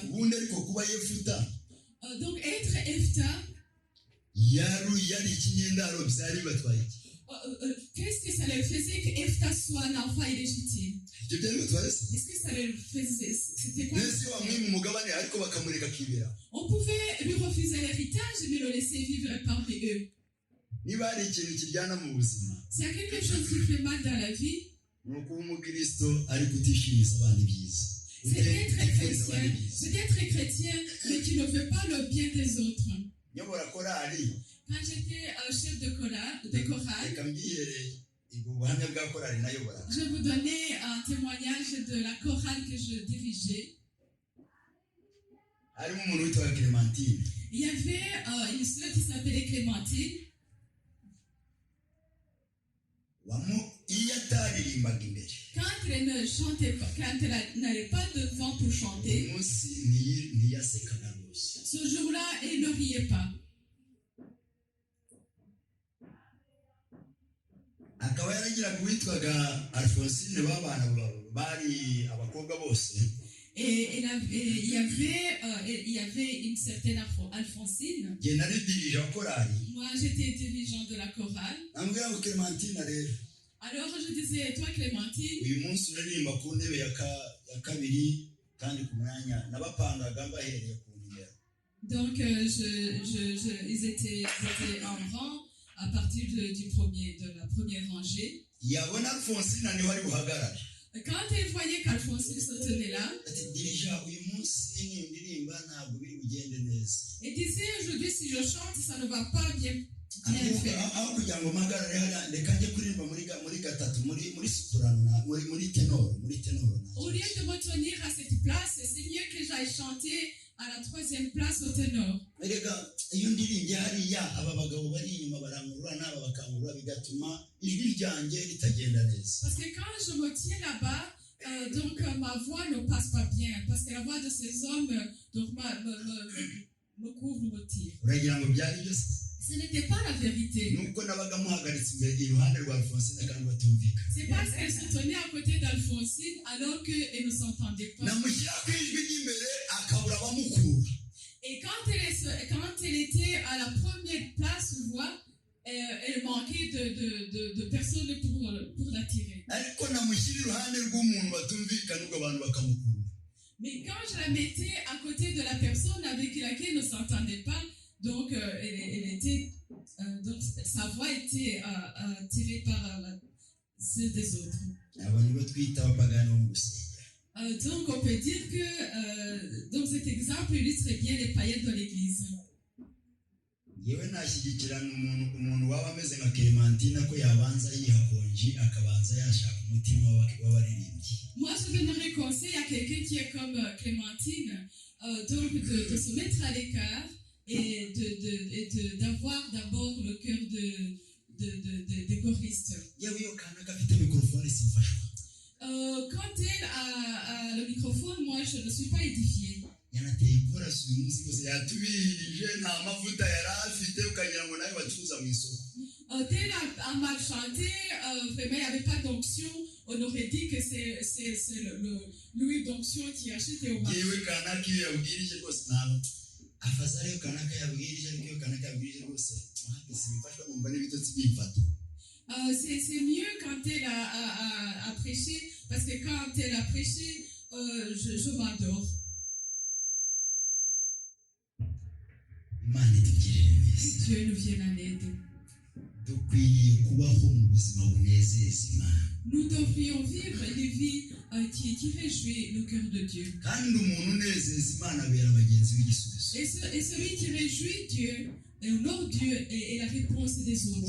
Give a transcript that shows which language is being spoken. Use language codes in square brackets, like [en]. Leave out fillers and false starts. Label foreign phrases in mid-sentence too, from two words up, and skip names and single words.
[rw] ubundi ariko kuba Yefuta [fr] Donc être Ephta, [rw] yari ikinyendaro byari bibatwaye iki? [fr] qu'est-ce que ça leur faisait que Ephta soit un enfant illégitime? [rw] ibyo byari bibatwaye se? [fr] Est-ce que ça leur faisait? C'était quoi? [rw] mbese iyo bamwima umugabane ariko bakamureka akibera. [fr] On pouvait lui refuser l'héritage, mais le laisser vivre parmi eux. [rw] niba hari ikintu kiryana mu buzima [fr] S'il y a quelque chose qui fait mal dans la vie, [rw] ni ukuba umukristo ariko utishimiza abandi byiza. [fr] c'est d'être chrétien, mais qui ne veut pas le bien des autres. [rw] nyobora korali [fr] Quand j'étais chef de chorale, [rw] reka mbyihere ubwo buhamya bwa korali nayobora. [fr] je vous donnais un témoignage de la chorale que je dirigeais. [rw] harimo umuntu witwa Clémentine. [fr] Il y avait une sœur qui s'appelait Clémentine. [rw] iyo ataririmbaga imbere [fr] Quand elle ne chantait pas, quand elle n'allait pas devant pour chanter, [rw] umunsi ntiyasekaga rwose. [fr] ce jour-là, elle ne riait pas. [rw] akaba yaragiraga uwitwaga Alphonsine babana bari abakobwa bose. [fr] Et il y avait une certaine Alphonsine. [rw] njye nari dirija korali. [fr] Moi, j'étais dirigeant de la chorale. [rw] ambwira ngo Clémentine rero [fr] Alors, je disais, toi, Clémentine, [rw] uyu munsi uraririmba ku ntebe ya kabiri kandi ku mwanya nabapangaga mbahereye ku nimero. [fr] donc ils étaient en rang à partir de la première rangée. [rw] yabona Alphonsine niho ari buhagarare. [fr] Quand elle voyait qu'Alphonsine se tenait là, [rw] ati dirija uyu munsi nindirimba ntabwo biri bugende neza. [fr] elle disait, aujourd'hui, si je chante, ça ne va pas bien faire. [rw] aho kugira ngo mpagarare hariya reka njye kuririmba muri gatatu muri soprano muri tenoro. [fr] Au lieu de me tenir à cette place, c'est mieux que j'aille chanter à la 3e place au ténor. [rw] erega iyo ndirimbye hariya aba bagabo bari inyuma barangurura n'aba bakangurura bigatuma ijwi ryanjye ritagenda neza. [fr] Parce que quand je me tiens là-bas, donc ma voix ne passe pas bien, parce que la voix de ces hommes donc me couvre, me tire. [rw] uragira ngo byari byose [fr] Ce n'était pas la vérité. [rw] nuko nabaga muhagaritse imbere iruhande rwa Alphonsine kandi batumvika [fr] C'est parce qu'elle se tenait à côté d'Alphonsine alors qu'elle ne s'entendait pas. [rw] namushyira ku ijwi ry'imbere akabura abamukura [fr] Et quand elle était à la première place, on voit, elle manquait de personnes pour l'attirer. [rw] ariko namushyira iruhande rw'umuntu batumvikana ubwo abantu bakamukura. [fr] Mais quand je la mettais à côté de la personne avec laquelle elle ne s'entendait pas, donc, donc sa voix était tirée par celle des autres. [rw] abo nibo twita abapagani bo mu rusengero. [fr] Donc on peut dire que donc cet exemple illustre bien les païens de l'église. [rw] yewe nashyigikirana umuntu waba ameze nka Clémentine ko yabanza yihakonji akabanza yashaka umutima w'abaririmbyi. [fr] Moi je donnerais conseil à quelqu'un qui est comme Clémentine, donc de se mettre à l'écart et d'avoir d'abord le cœur des choristes. [rw] yewe iyo kana gafite mikorofone simfashwa. [fr] Quand elle a le microphone, moi je ne suis pas édifiée. [rw] yanateye ikorasi uyu munsi rwose yatubirije nta mavuta yari afite ukagira ngo nawe bacuruza mu isoko. [fr] Elle a mal chanté, vraiment il n'y avait pas d'onction. On aurait dit que c'est l'huile d'onction qui est achetée au marché. [rw] yewe kanaka iyo yabwirije rwose ntabwo afazari iyo kanaka yabwirije ariko iyo kanaka yabwirije rwose simfashwa numva n'ibitotsi bimfata. [fr] C'est mieux quand elle a prêché, parce que quand elle a prêché, je m'adore. [rw] Imana itugirire neza. [fr] Dieu nous vienne en aide. [rw] Dukwiriye kubaho mu buzima bunezeza Imana. [fr] Nous devrions vivre des vies qui réjouissent le cœur de Dieu. [rw] kandi umuntu unezeza Imana abera bagenzi b'igisubizo. [fr] Et celui qui réjouit Dieu, et honore Dieu est la réponse des autres.